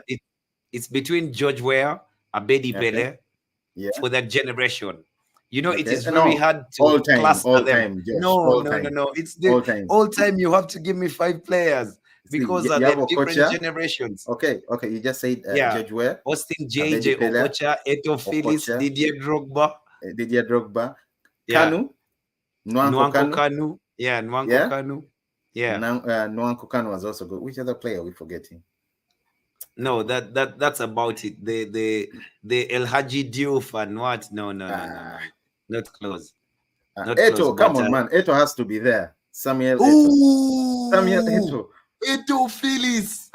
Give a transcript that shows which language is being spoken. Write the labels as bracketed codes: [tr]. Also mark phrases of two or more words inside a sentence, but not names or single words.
[en] it's between George Weah, Abedi Okay. Pele Yeah. for that generation. It Okay. is very No. hard to All cluster them. time, Josh. No, All no, no, time. no. It's the All time. all time. You have to give me 5 players See, because you have they're different Okocha. generations. Okay. You just said Yeah, George Ware, Austin Abedi JJ Pele, Okocha, Eto Phillips, Okocha, Didier Drogba. Didier Drogba, Yeah, Kanu, Nwanko Nwanko Kanu. Kanu. Yeah, Nwanko Yeah. Kanu. Yeah. Nwanko Kanu was also good. Which other player are we forgetting? No, that's about it. The El Haji Diouf and what? No. Uh, Not close. Not close. Eto, come But on, man. Eto has to be there. Samuel Eto. Samuel ooh, Eto. Eto Phillips.